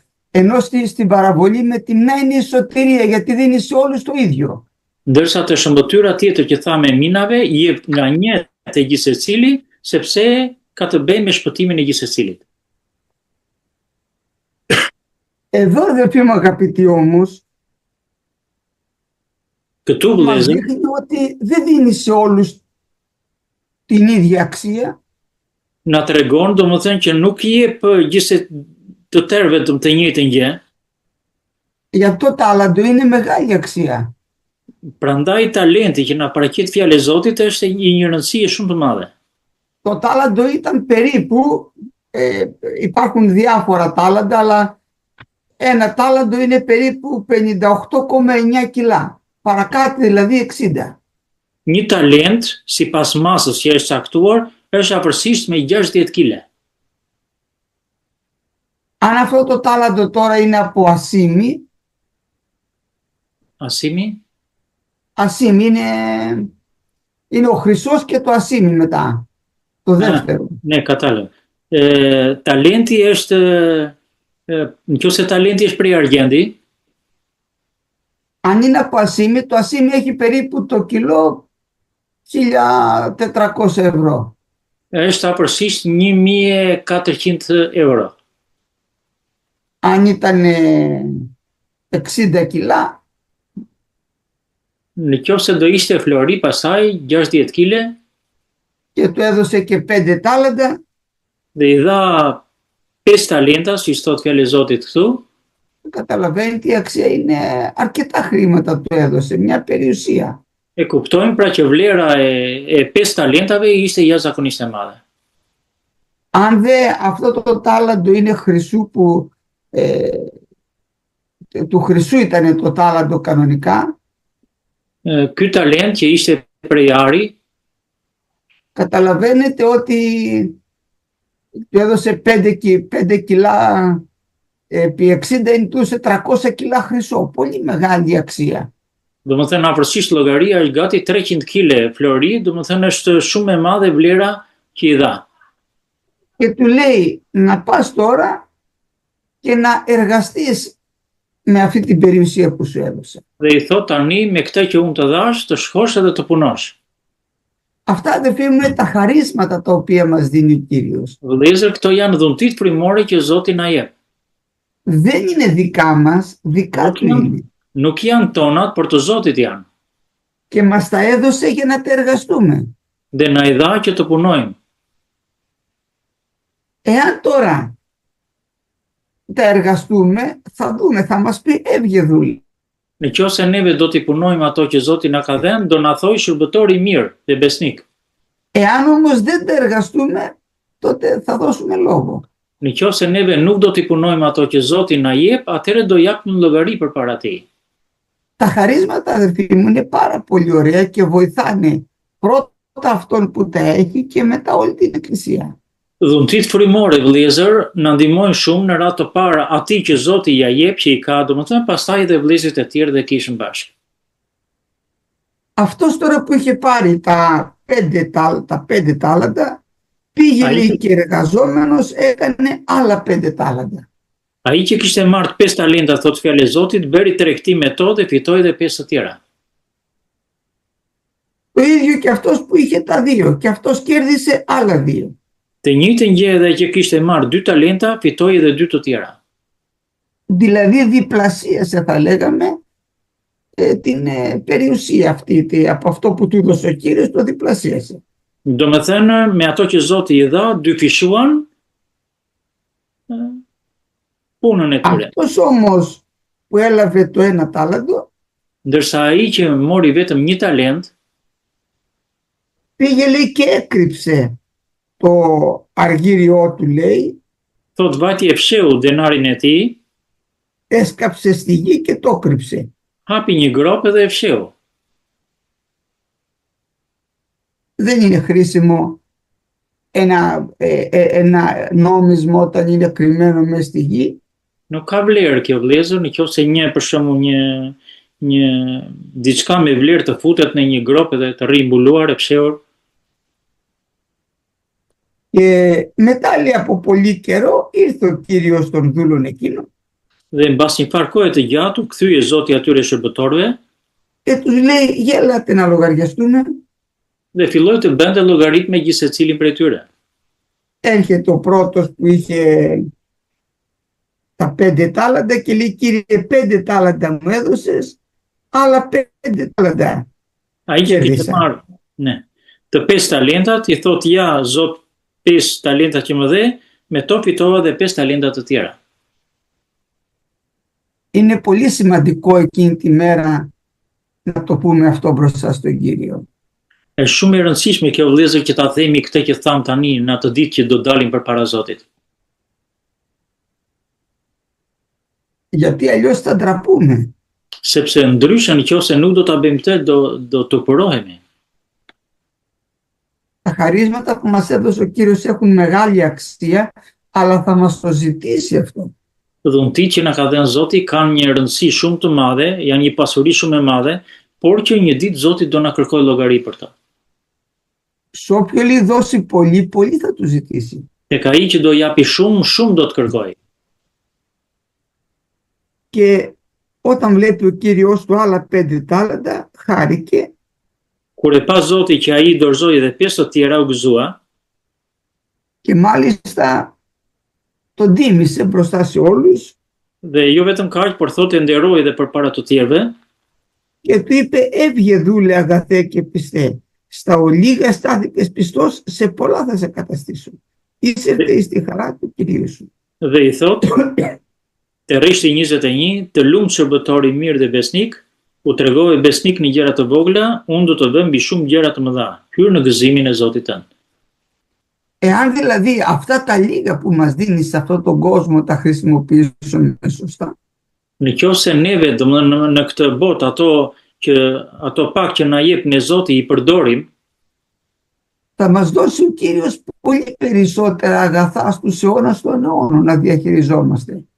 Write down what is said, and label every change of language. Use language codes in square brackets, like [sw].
[el] Ενώ στην παραβολή με τη μνά είναι η σωτηρία, γιατί δίνει σε όλους το ίδιο. [sq] Ndërsa të shëmbëtyra tjetër që tha me minave, i jep nga 1 te gjithsecili, sepse ka të bëjë me shpëtimin e gjithsecilit. [el] Εδώ, αδελφοί μου αγαπητοί, όμως, [sq] Këtu [el] μας [sq] vëllezër, [el] δείχνει ότι δεν δίνει σε όλους την ίδια αξία, [sq] na tregon domethënë që nuk i jep gjithse të tërë vetëm të njëjtën gjë. [el] γι' αυτό το τάλαντο είναι μεγάλη αξία. [sq] Prandaj talenti që na paraqet fjalë e Zotit është një rëndësie shumë të madhe. [el] Το τάλαντο ήταν περίπου, υπάρχουν διάφορα τάλαντα, αλλά ένα τάλαντο είναι περίπου 58,9 κιλά, παρακάτω δηλαδή 60. [sq] Një talent, sipas masës që është caktuar, është afërsisht me 60 kg. [el] Αν αυτό το τάλαντο τώρα είναι από ασήμι, Asimi? ασήμι είναι ο χρυσός και το ασήμι μετά, το δεύτερο. Ne, katale. [sq] Talenti është, nëse talenti është prej argjendi, [el] Αν είναι από ασήμι, το ασήμι έχει περίπου το κιλό 1.400 ευρώ. [sq] është afërsisht 1.400 euro. [el] Αν ήταν 60 κιλά, [sq] Nëse do ishte flori pasaj 60 kg [el] και του έδωσε και 5 τάλαντα, [sq] dhe i dha 5 talenta, si thot fjalë e Zotit këtu, [el] καταλαβαίνει τι αξία είναι, αρκετά χρήματα του έδωσε, μια περιουσία. [sq] kuptojmë pra që vlera e 5 talentave ishte jashtëzakonisht e madhe. [el] Αν αυτό το τάλαντο είναι χρυσού που του χρυσού ήταν το τάλαντο κανονικά, [sq] Ky talent që ishte prej ari, [el] καταλαβαίνετε ότι του έδωσε 5 κιλά επί 60 είναι του σε 300 κιλά χρυσό, πολύ μεγάλη αξία. [sq] domethënë afërsisht llogaria është gati 300 kg flori, domethënë është shumë e madhe vlera që i dha. [el] Και του λέει να πας τώρα και να εργαστείς με αυτή την περιουσία που σου έδωσε. [sq] Dhe i thot tani me këtë që unë të dhash, të shkosh edhe të punosh. [el] Αυτά αδερφοί μου είναι τα χαρίσματα τα οποία μας δίνει ο Κύριος. [sq] Vëllezër, këto janë dhuntit frymore që Zoti na jep. [el] Δεν είναι δικά μας, δικά του είναι. [sq] Nuk janë tonat, por të Zotit janë. [el] Και μας τα έδωσε για να τα εργαστούμε. [sq] Dhe na i dha që të punojmë. [el] Εάν τώρα τα εργαστούμε, θα δούμε, θα μας πει έβγε δούλη. [sq] Nëse neve do t'i punojmë ato që Zoti na ka dhënë, do na thojë shërbëtor i mirë dhe besnik. [el] Εάν όμως δεν τα εργαστούμε, τότε θα δώσουμε λόγο. [sq] Nëse neve nuk do t'i punojmë ato që Zoti na jep, atëherë do japim llogari përpara Tij. [el] Τα χαρίσματα, αδερφοί μου, είναι πάρα πολύ ωραία και βοηθάνε πρώτα αυτόν που τα έχει και μετά όλη την εκκλησία. [sq] Dhuntit frymore, vëllezër, na ndihmojnë shumë në radhë të parë atij që Zoti ja jep që i ka, domethënë pastaj edhe vëllezërit e tjerë dhe kishën bashkë. [el] Αυτός τώρα που είχε πάρει τα 5 τάλαντα, πήγε λέει και εργαζόμενος έκανε άλλα 5 τάλαντα. [sq] Ai që kishte marrë 5 talenta, thot fjalë e Zotit, bëri tregti me to dhe fitoi edhe 5 të tjera. [el] Το ίδιο και αυτός που είχε τα 2 και αυτός κέρδισε άλλα 2. [sq] Të njëjtën gjë edhe që kishte marrë 2 talenta, fitoi edhe 2 të tjera. [el] Δηλαδή διπλασίασε, θα λέγαμε, την περιουσία αυτή, από αυτό που του έδωσε ο Κύριος το διπλασίασε. [sq] Domethënë, me ato që Zoti i dha, dyfishuan punën e tyre. [el] Αυτός όμως που έλαβε το 1 τάλαντο, [sq] Ndërsa ai që mori vetëm 1 talent, [el] πήγε λέει και έκρυψε το αργύριό του, λέει, [sq] thot vati e fsheu denarin e tij, [el] έσκαψε στη γη και το κρύψε. [sq] hapi një grop dhe e fsheu. [el] Δεν είναι χρήσιμο ένα νόμισμα όταν είναι κρυμμένο μέσα στη γη. [sq] Nuk ka vlerë kjo vëllezër, nëse për shembull një diçka me vlerë të futet në një grop dhe të rri mbuluar e fshehur. [el] Και μετά λέει από πολύ καιρό ήρθε ο Κύριος των δούλων εκείνων [sq] Dhe mbas një farë kohe të gjatë, kthye Zoti atyre shërbëtorëve [el] και τους λέει γέλατε να λογαριαστούμε. [sq] dhe filloi të bënte llogarit me gjithë secilin prej tyre. [el] Έρχεται ο πρώτος που είχε τα 5 τάλαντα και λέει Κύριε 5 τάλαντα μου έδωσες, άλλα 5 τάλαντα [sq] Ai që kishte marrë, të 5 talentat, i thot ja Zot 5 talenta që më dhe, me to fitova dhe 5 talenta të tjera. [el] Είναι πολύ σημαντικό εκείνη τη μέρα να το πούμε αυτό μπροστά στον Κύριο. [sq] Është shumë e rëndësishme kjo vëllezër që ta themi këtë që tham tani në atë ditë që do dalim përpara Zotit. [el] Γιατί αλλιώς θα ντραπούμε. [sq] Sepse ndryshe nëse nuk do ta bëjmë këtë, do të purohemi. [el] Τα χαρίσματα που μας έδωσε ο Κύριος έχουν μεγάλη αξία, αλλά θα μας το ζητήσει αυτό. [sq] Dhuntit që na ka dhënë Zoti kanë një rëndësi shumë të madhe, janë një pasuri shumë e madhe, por që një ditë Zoti do na kërkojë llogari për ta. [el] Σε όποιον δώσει πολύ, πολύ θα του ζητήσει. [sq] Tek ai që do japi shumë, shumë do të kërkojë. [el] Και όταν βλέπει ο Κύριος του άλλα 5 τάλαντα, χάρηκε. [sq] Kur e pa Zoti që ai dorëzoi edhe 5 të tjera, u gëzua [el] Και μάλιστα τον τίμησε μπροστά σε όλους [sq] dhe jo vetëm kaq, por thotë nderoi edhe përpara të tjerëve [el] και του είπε έβγε δούλε αγαθέ και πιστέ. Στα ολίγα στάθηκες πιστός, σε πολλά θα σε καταστήσω. Είσαι στη χαρά του Κυρίου σου. [sq] dhe i thotë te Rishti 21, të lumt shërbëtor i mirë dhe besnik, u tregove besnik në gjëra të vogla, unë do të vë mbi shumë gjëra të mëdha. Hyr në gëzimin e Zotit tënd. [el] Εάν δηλαδή αυτά τα λίγα που μας δίνει σε αυτόν τον κόσμο τα χρησιμοποιήσουμε σωστά, [sq] Në qoftë se neve domethënë në këtë botë ato pak që na jep ne Zoti i përdorim, [el] θα μας δώσει ο Κύριος πολύ περισσότερα αγαθά στους αιώνας των αιώνων να διαχειριζόμαστε.